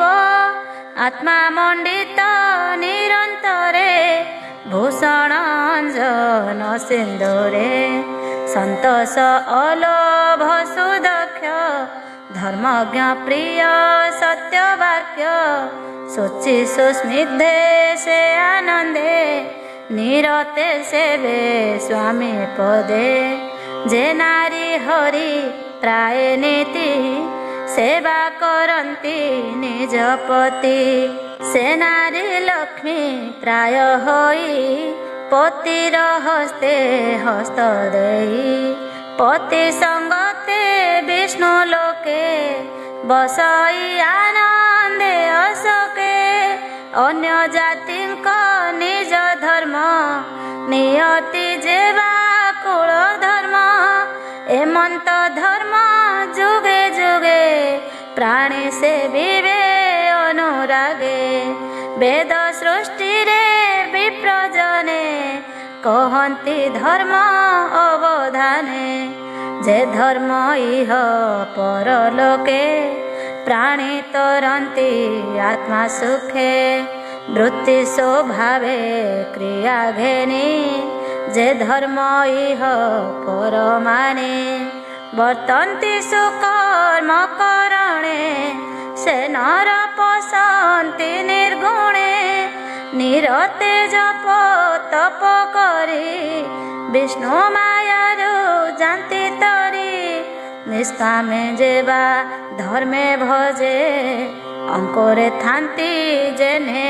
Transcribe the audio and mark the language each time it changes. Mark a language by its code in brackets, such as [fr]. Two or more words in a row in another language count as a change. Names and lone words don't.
[or] ଆତ୍ମା ମଣ୍ଡିତ ନିରନ୍ତରେ ଭୂଷଣ ଅଞ୍ଜନ ସିନ୍ଧୁରେ ସନ୍ତୋଷ ଅଲୋଭ ସୁଦକ୍ଷ ଧର୍ମଜ୍ଞ ପ୍ରିୟ ସତ୍ୟବାକ୍ୟ ଶୁଚି ସୁସ୍ନିଗ୍ଧେ ସେ ଆନନ୍ଦେ ନିରତେ ସେବେ ସ୍ୱାମୀ ପଦେ ଯେ ନାରୀ ହରି ପ୍ରାୟ ନୀତି ସେବା କରତି ନିଜ ପତି ସେ ନାରୀ ଲକ୍ଷ୍ମୀ ପ୍ରାୟ ହୋଇ ପତିର ହସ୍ତେ ହସ୍ତ ଦେଇ ପତି ସଙ୍ଗତେ ବିଷ୍ଣୁ ଲୋକେ ବସଇ ଆନନ୍ଦେ ଅସକେ ଅନ୍ୟ ଜାତି ନିଜ ଧର୍ମ ନିୟତି ଯେବା କୁଳ ଧର୍ମ ଏମନ୍ତ ଧର୍ମ ଯୁଗେ ଯୁଗେ ପ୍ରାଣୀ ସେ ବିବେ ଅନୁରାଗେ ବେଦ ସୃଷ୍ଟି ରେ ବିପ୍ରଜନେ କହନ୍ତି ଧର୍ମ ଅବଧାନେ ଯେ ଧର୍ମ ଇହ ପରଲୋକେ ପ୍ରାଣୀ ତରନ୍ତି ଆତ୍ମା ସୁଖେ ବୃତ୍ତି ସ୍ୱଭାବେ କ୍ରିୟା ଘେନି ଯେ ଧର୍ମ ଇହ ପରମାନେ ବର୍ତ୍ତନ୍ତି ସୁକର୍ମ କରଣେ ସେ ନର ପସନ୍ତି ନିର୍ଗୁଣେ ନିରତେ ଜପ ତପ କରି ବିଷ୍ଣୁ ମାୟାରୁ ଜାଣତି ତରି ନିଷ୍କାମେ ଯେବା ଧର୍ମେ ଭଜେ ଅଙ୍କୁରେ ଥାନ୍ତି ଯେଣେ